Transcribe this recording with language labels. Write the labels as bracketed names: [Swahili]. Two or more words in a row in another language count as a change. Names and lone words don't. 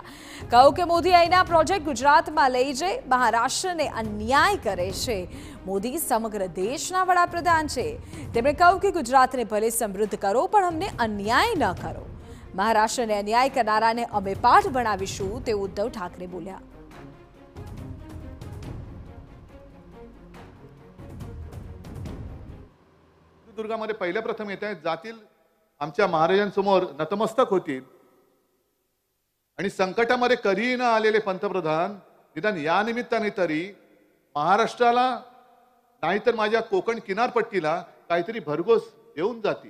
[Gujarati] કહ્યું કે મોદી અહીંના પ્રોજેક્ટ ગુજરાતમાં લઈ જઈ મહારાષ્ટ્રને અન્યાય કરે છે। મોદી સમગ્ર દેશના વડાપ્રધાન છે। તેમણે કહ્યું કે ગુજરાતને ભલે સમૃદ્ધ કરો પણ અમને અન્યાય ન કરો। મહારાષ્ટ્રને અન્યાય કરનારાને અમે પાઠ ભણાવીશું તેવું ઉદ્ધવ ઠાકરે બોલ્યા। [Marathi] दुर्गामध्ये पहिल्या प्रथम येत आहेत जातील आमच्या महाराजांसमोर नतमस्तक होतील आणि संकटामध्ये कधीही न आलेले पंतप्रधान निदान या निमित्ताने तरी महाराष्ट्राला नाहीतर माझ्या कोकण किनारपट्टीला काहीतरी भरघोस देऊन जातील।